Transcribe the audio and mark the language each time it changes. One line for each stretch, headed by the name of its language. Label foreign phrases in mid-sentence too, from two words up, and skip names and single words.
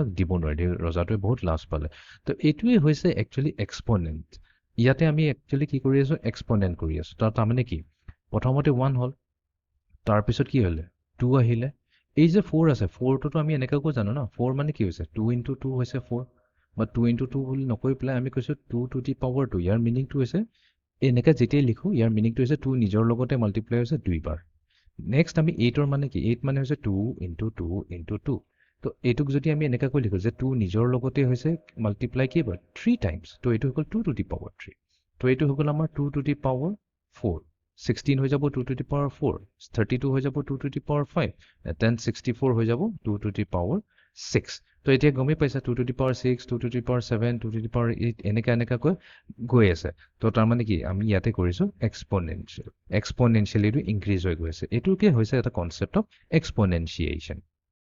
Assamese: দিব নোৱাৰিলে ৰজাটোৱে বহুত লাজ পালে তো এইটোৱে হৈছে
English: actually exponent
Assamese: ইয়াতে আমি একচুৱেলি কি কৰি আছোঁ এক্সপনেণ্ট কৰি আছোঁ তাৰমানে কি প্ৰথমতে 1 হ'ল তাৰপিছত কি হ'লে 2 আহিলে এই যে 4 আছে 4টোতো আমি এনেকৈ জানো ন 4 মানে কি হৈছে 2 into 2 হৈছে 4 বা 2 into 2 বুলি নকৈ পেলাই আমি কৈছোঁ 2
English: to the power
Assamese: 2 ইয়াৰ মিনিংটো হৈছে এনেকৈ যেতিয়াই লিখোঁ ইয়াৰ মিনিংটো হৈছে 2 নিজৰ লগতে মাল্টিপ্লাই হৈছে 2 বাৰ নেক্সট আমি 8ৰ মানে কি 8 মানে হৈছে 2 into 2 into 2 তো এইটোক যদি আমি এনেকৈ লিখোঁ যে 2 নিজৰ লগতে হৈছে মাল্টিপ্লাই কি হ'ব 3 টাইমছ তো এইটো হৈ গ'ল 2
English: to the power
Assamese: 3 তো এইটো হৈ গ'ল আমাৰ 2
English: to the power
Assamese: 4 16 হৈ যাব 2
English: to the power
Assamese: 4 32 হৈ যাব 2
English: to the power
Assamese: 5 then 64 হৈ যাব 2
English: to the power
Assamese: 6 তো এতিয়া গমেই পাইছা 2
English: to the power
Assamese: 6 2
English: to the power
Assamese: 7 2
English: to the power
Assamese: 8 এনেকৈ গৈ আছে তো তাৰমানে কি আমি ইয়াতে কৰিছোঁ
English: exponential exponentially
Assamese: এইটো ইনক্ৰিজ হৈ গৈ আছে এইটোকে হৈছে এটা
English: concept of exponentiation